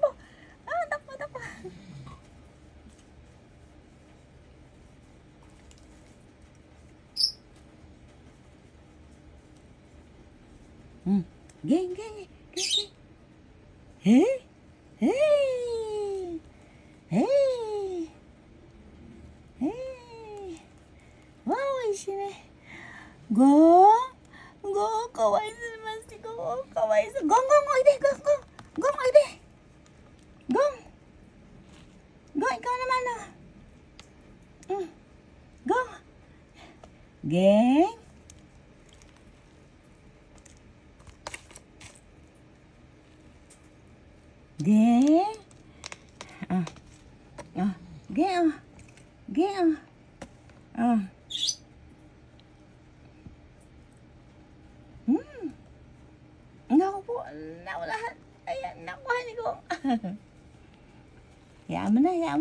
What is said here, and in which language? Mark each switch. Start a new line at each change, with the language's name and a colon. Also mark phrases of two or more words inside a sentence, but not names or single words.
Filipino: Geng. Hey. Wow, ishine. Go,
Japanese: kawaii naman
Filipino: si Go. Kawaii. Gong, oide.
Japanese: Gong, oide.
Filipino: Gong, ikaw naman, oh. Gong. Geng. Geng. Geng. Naku po, lahat. Ayan, nakuha ni Gong. Hayaan mo na.